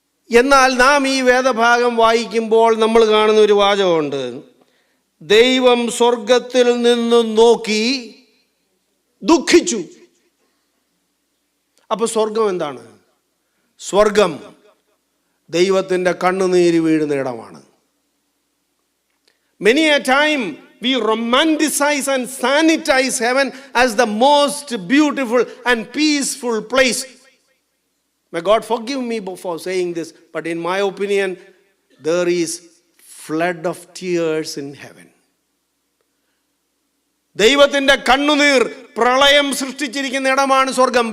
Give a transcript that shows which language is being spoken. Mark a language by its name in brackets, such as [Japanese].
[Malayalam] എന്നാൽ നാം ഈ വേദഭാഗം വായിക്കുമ്പോൾ നമ്മൾ കാണുന്ന ഒരു വാചകമുണ്ട്, ദൈവം സ്വർഗത്തിൽ നിന്ന് നോക്കി ദുഃഖിച്ചു. അപ്പൊ സ്വർഗം എന്താണ്? സ്വർഗം ദൈവത്തിൻ്റെ കണ്ണുനീര് വീഴുന്ന ഇടമാണ്. [English] Many a time we romanticize and sanitize heaven as the most beautiful and peaceful place. May God forgive me for saying this, but in my opinion, there is flood of tears in heaven. [Malayalam] ദൈവത്തിൻ്റെ കണ്ണുനീർ പ്രളയം സൃഷ്ടിച്ചിരിക്കുന്ന ഇടമാണ് സ്വർഗം.